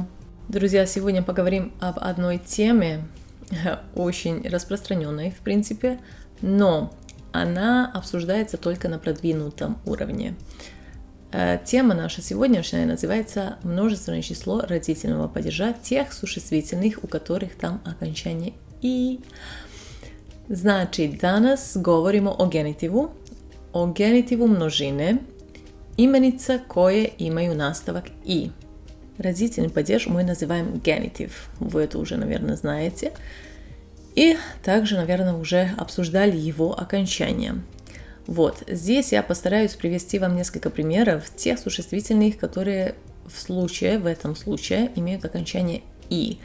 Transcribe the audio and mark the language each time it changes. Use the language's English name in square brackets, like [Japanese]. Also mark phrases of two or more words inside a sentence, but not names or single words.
[Russian] Друзья, сегодня поговорим об одной теме, очень распространенной в принципе, но она обсуждается только на продвинутом уровне. Тема наша сегодняшняя называется множественное число родительного падежа тех существительных, у которых там окончание «и». [Serbian] Znači, danas govorimo o genitivu množine, imenica koje imaju nastavak «и». [Russian] Родительный падеж мы называем генитив, вы это уже, наверное, знаете. И также, наверное, уже обсуждали его окончание. Вот, здесь я постараюсь привести вам несколько примеров тех существительных, которые в этом случае имеют окончание «и».